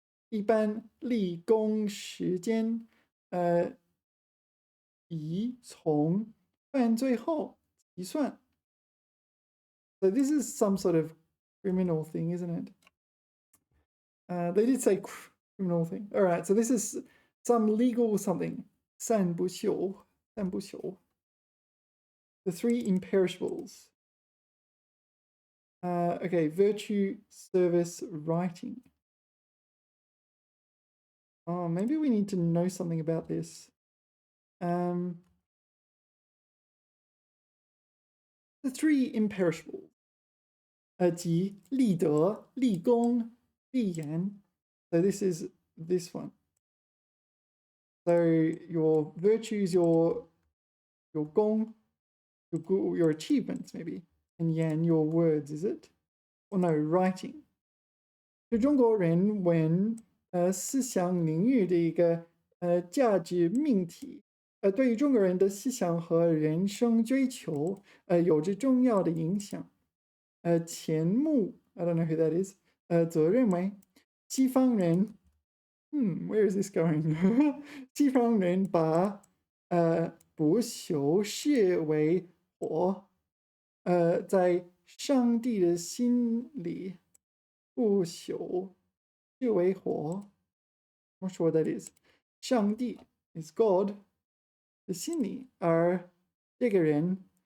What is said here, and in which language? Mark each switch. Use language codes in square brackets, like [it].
[zh] 一般立功时间，以从犯罪后计算。 [en] So this is some sort of criminal thing, isn't it? They did say criminal thing. All right, so this is some legal something. 三不朽.The three imperishables. Okay, virtue, service, writing. Oh, maybe we need to know something about this. The three imperishables. [zh] 即立德、立功、立言. [en] So this is this one. So your virtues, your gong, your achievements maybe, and yan, your words, is it? Or no, writing. [zh] 就中国人文思想领域的一个价值命题，对于中国人的思想和人生追求有着重要的影响。钱穆 [en] I don't know who that is [zh] 则认为西方人 [en] where is this going [zh] 西方人把不朽视为火在上帝的心里不朽视为火 [en] I'm not sure what that is [zh] 上帝 [en] is God [zh] 的心里而这个人